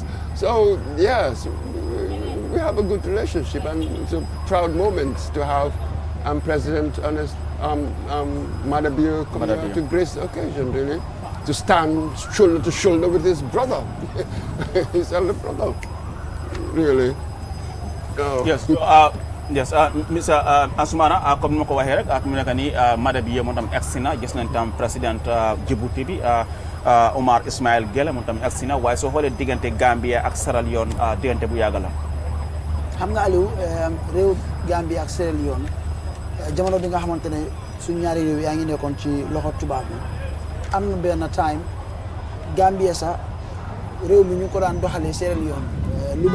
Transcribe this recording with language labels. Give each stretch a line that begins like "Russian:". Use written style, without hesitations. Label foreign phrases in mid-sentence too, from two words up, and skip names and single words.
English: So, yes, we have a good relationship, and it's a proud moment to have President Ernest Madabio come here to grace the occasion, really, to stand shoulder to shoulder with his brother, his elder brother, really. Yes. Yes, Mr.
Wolof: Asumana, comme ni ma ko waxee rek ak mu nekk nii Madabio moom tam agsi na gis nañ tam président Djibouti bi Omar Ismail Gele moom tam agsi na waaye soo xoolee diggante Gambia ak Sierra Leone diggante bu yàgg la. xam nga Aliou réew Gambia ak Sierra Leone jamono bi nga xamante ne suñ ñaari réew yaa ngi nekkoon ci loxo tubaab bi am na benn time Gambia sax réew mi ñu ko daan doxalee Sierra Leone lu